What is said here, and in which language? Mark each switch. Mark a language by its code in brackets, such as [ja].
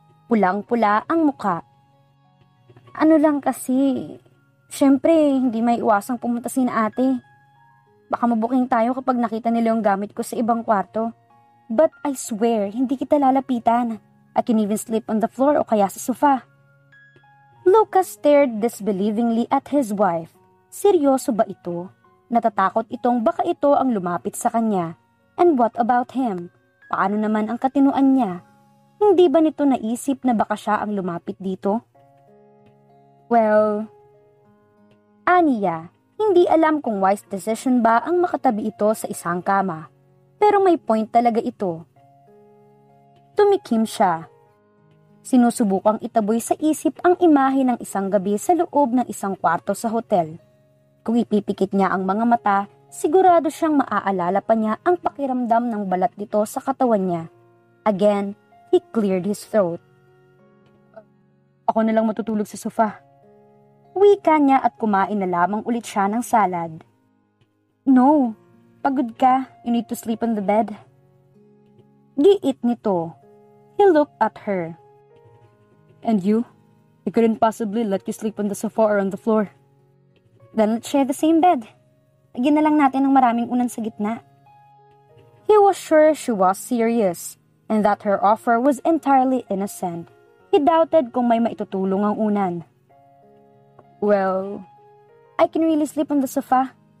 [tl] Pulang-pula ang muka. Ano lang kasi, syempre, hindi may iwasang pumunta si na ate. Baka mabuking tayo kapag nakita nila yung gamit ko sa ibang kwarto. [en] But I swear, [tl] hindi kita lalapitan. [en] I can even sleep on the floor [tl] o kaya sa sofa. [en] Lucas stared disbelievingly at his wife. [tl] Seryoso ba ito? Natatakot itong baka ito ang lumapit sa kanya. [en] And what about him? [tl] Paano naman ang katinuan niya? Hindi ba nito naisip na baka siya ang lumapit dito? Well, aniya, hindi alam kung wise decision ba ang makatabi ito sa isang kama. Pero may point talaga ito. Tumikim siya. Sinusubukang itaboy sa isip ang imahe ng isang gabi sa loob ng isang kwarto sa hotel. Kung ipipikit niya ang mga mata, sigurado siyang maaalala pa niya ang pakiramdam ng balat nito sa katawan niya. [en] Again, he cleared his throat. [tl] Ako na lang matutulog sa sofa. Wika niya at kumain na lamang ulit siya ng salad. No, pagod ka. [en] You need to sleep on the bed. [tl] Giit nito. [en] He looked at her. And you? I couldn't possibly let you sleep on the sofa or on the floor. Then let's share the same bed. [tl] Lagyan na lang natin ng maraming unan sa gitna. [en] He was sure she was serious and that her offer was entirely innocent. He doubted [tl] kung may maitutulong ang unan. [en] Well, I can really sleep on the sofa.